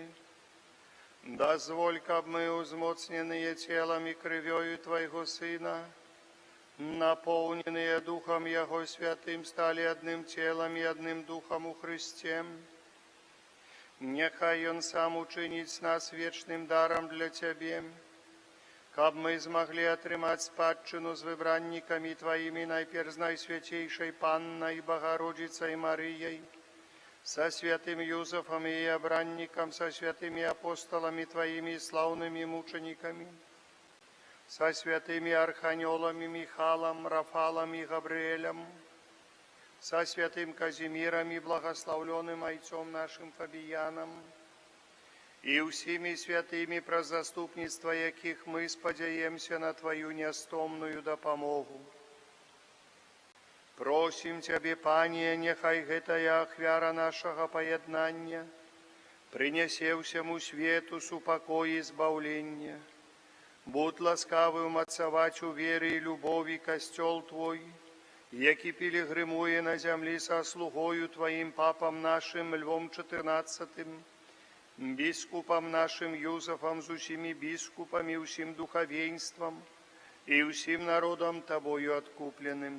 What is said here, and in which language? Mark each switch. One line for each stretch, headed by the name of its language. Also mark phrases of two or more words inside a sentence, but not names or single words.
Belarusian: Дазволь, каб мы, узмоцненыя целам і крывёю Твайго Сына, напоўненыя Духам Яго Святым, сталі адным целам і адным Духам у Христе. Няхай Ён сам учыніць нас вечным дарам для Цябе, каб мы змаглі атрымаць спадчыну з выбраннікамі Тваімі, найперш з Найсвяцейшай Паннай Багародзіцай Марыяй,
Russian: со святым Юзефом и обранником, со святыми апостолами Твоими и славными мучениками, со святыми архангелами Михалом, Рафалом и Габриэлем, со святым Казимиром и благословленным ойцом нашим Фабияном, и усими святыми,
Belarusian: про заступництво яких мы спадзяемся на Твою нястомную дапамогу. Просім Цябе, Пане, няхай гэтая ахвяра нашага паяднання прынясе ўсяму свету супакой і збаўлення. Будь ласкавы умацаваць у веры і любові касцёл Твой, які пілігрымуе на зямлі са слугою Тваім папам нашым Львом XIV, біскупам нашым Юзефам, з усімі біскупамі, усім духавенствам і усім народам Табою адкупленым.